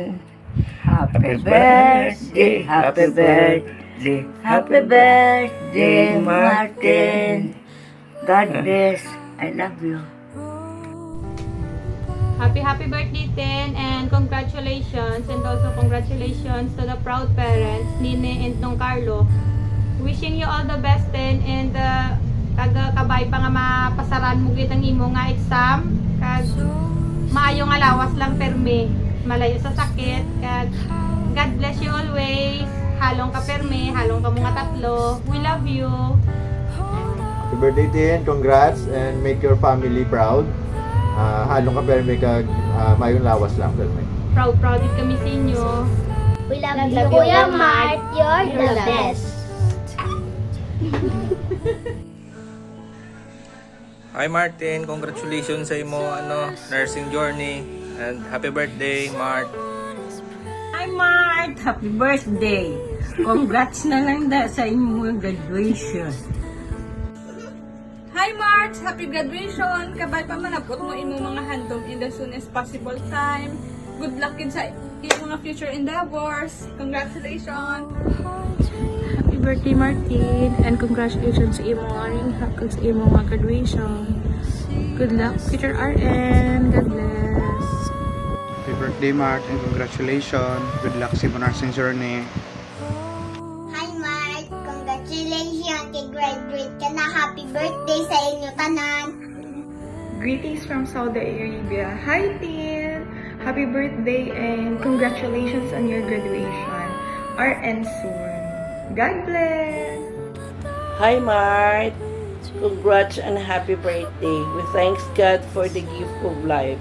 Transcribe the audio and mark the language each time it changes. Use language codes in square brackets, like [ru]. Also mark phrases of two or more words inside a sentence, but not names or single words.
[en] Happy birthday, happy birthday, happy birthday, Martin. God bless, I love you. Happy birthday, Ten, and congratulations, and also congratulations to the proud parents, Nine and Nong Carlo. Wishing you all the best, [hil] Ten, and kabay pa nga mapasaran mo gid ang imo nga exam, kag maayo nga lawas lang permi, malayo sa sakit, kag [en] God bless you always. [hil] Halong ka permi, halong ka mga tatlo. [en] We love you. Happy birthday, Tin. Congrats and make your family proud. [hil] Halong ka perme kag mayong lawas lang perme. [tl] Proud din kami sa inyo. [en] We love you, Kuya Mart. You're the best. Hi Martin, congratulations [hil] sa imo [en] nursing journey and happy birthday, Mart. Hi Mart, happy birthday. [hil] Congrats na lang sa imong graduation. [en] Hi Mart, happy graduation. [hil] Kabay pa manapot mo imong mga handom [en] in the soonest possible time. Good luck in [tl] sa iyong mga [en] future endeavors. Congratulations. Happy birthday, Martin, and congratulations [hil] sa imong ring hakag sa imong mga graduation. [en] Good luck, future RN. God bless. Happy birthday, Martin. Congratulations. Good luck [hil] sa imong [en] nursing journey. Hi, Mark. [hil] Congratulations kay graduate ka na. [en] Happy birthday [hil] sa inyo tanan. [en] Greetings from Saudi Arabia. Hi, Tin! Happy birthday and congratulations on your graduation. RN soon. God bless! Hi, Mart. Congrats and happy birthday. We thanks God for the gift of life.